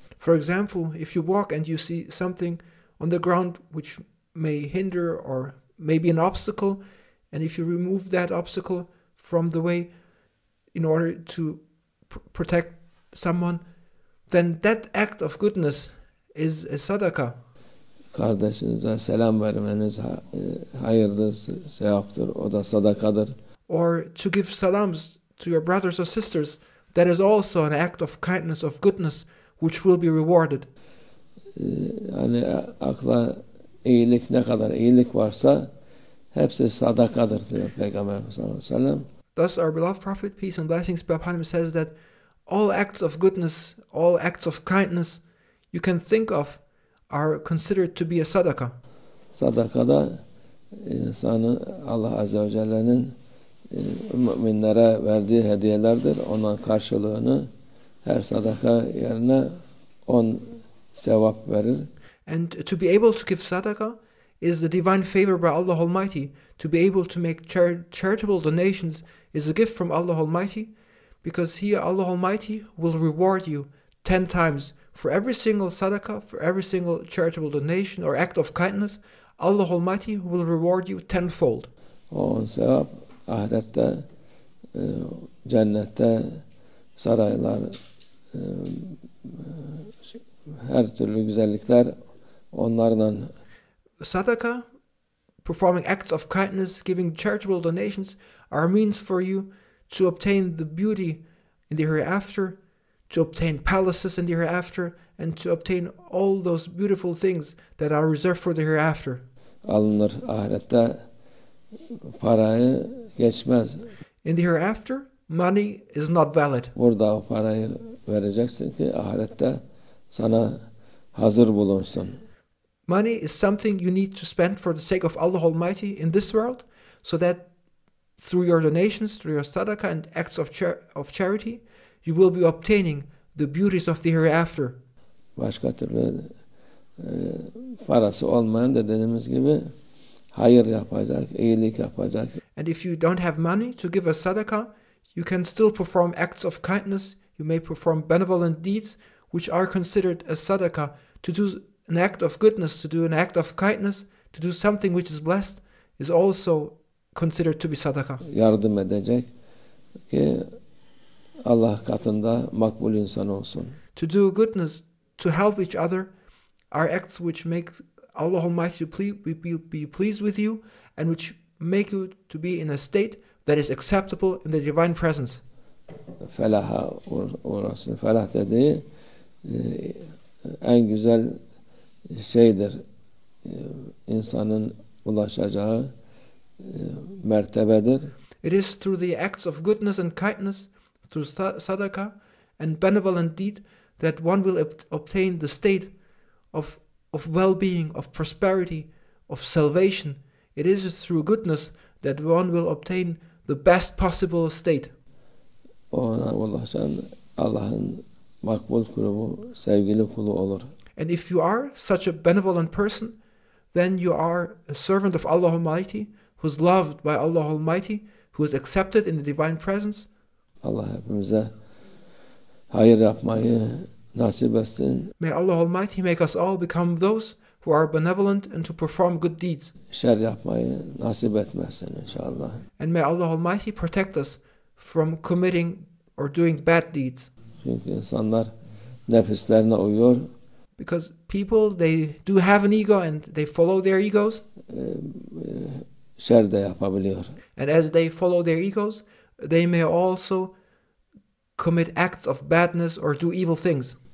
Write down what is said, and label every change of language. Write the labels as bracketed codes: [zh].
[en] For example, if you walk and you see something on the ground which may hinder or may be an obstacle, and if you remove that obstacle from the way in order to protect someone, then that act of goodness is a sadaqah. [tr] Kardeşinize selam vermeniz hayırdır, sevaptır, o da sadakadır. [en] Or to give salams to your brothers or sisters, that is also an act of kindness, of goodness, which will be rewarded. [tr] Yani akla iyilik ne kadar iyilik varsa hepsi sadakadır diyor Peygamber sallallahu aleyhi ve sellem. [en] Thus our beloved Prophet, peace and blessings be upon him, says that all acts of goodness, all acts of kindness you can think of are considered to be a sadaqah. [tr] Sadakada insanın Allah Azze ve Celle'nin müminlere verdiği hediyelerdir. Onun karşılığını her sadaka yerine 10 sevap verir. [en] And to be able to give sadaqah is the divine favor by Allah Almighty. To be able to make charitable donations is a gift from Allah Almighty, because He, Allah Almighty, will reward you 10 times for every single sadaqah, for every single charitable donation or act of kindness. Allah Almighty will reward you tenfold. [tr] O sevap ahirette, cennette saraylar, her türlü güzellikler onlarla. [en] Sadaqah, performing acts of kindness, giving charitable donations, are a means for you to obtain the beauty in the hereafter, to obtain palaces in the hereafter, and to obtain all those beautiful things that are reserved for the hereafter. [tr] Alınır ahirette, parayı geçmez. [en] In the hereafter, money is not valid. [tr] Burada o parayı vereceksin ki ahirette sana hazır bulunsun. [en] Money is something you need to spend for the sake of Allah Almighty in this world, so that through your donations, through your sadaqah and acts of charity, you will be obtaining the beauties of the hereafter. [tr] Başka türlü parası olmayan da dediğimiz gibi hayır yapacak, iyilik yapacak. [en] And if you don't have money to give a sadaqah, you can still perform acts of kindness. You may perform benevolent deeds, which are considered as sadaqah. To do an act of goodness, to do an act of kindness, to do something which is blessed, is also considered to be sadaqah. [tr] Yardım edecek ki Allah katında makbul insan olsun. [en] To do goodness, to help each other, are acts which make Allah Almighty be pleased with you, and which make you to be in a state that is acceptable in the divine presence. [tr] Felaha uğrasın. Felah dediği en güzel şeydir. İnsanın ulaşacağı mertebedir. [en] It is through the acts of goodness and kindness, through sadaqah and benevolent deed, that one will obtain the state of well-being, of prosperity, of salvation. It is through goodness that one will obtain the best possible state. [tr] Ona ulaşan Allah'ın makbul kulu, sevgili kulu olur. [en] And if you are such a benevolent person, then you are a servant of Allah Almighty, who is loved by Allah Almighty, who is accepted in the divine presence. [tr] Allah hepimize hayır yapmayı nasip etsin. [en] May Allah Almighty make us all become those who are benevolent and to perform good deeds. [tr] Şer yapmayı nasip etmesin inşallah. [en] And may Allah Almighty protect us from committing or doing bad deeds. [tr] Çünkü insanlar nefislerine uyuyor. [en] Because people, they do have an ego and they follow their egos. [tr] Şer de yapabiliyor. [en] And as they follow their egos, they may also commit acts of badness or do evil things.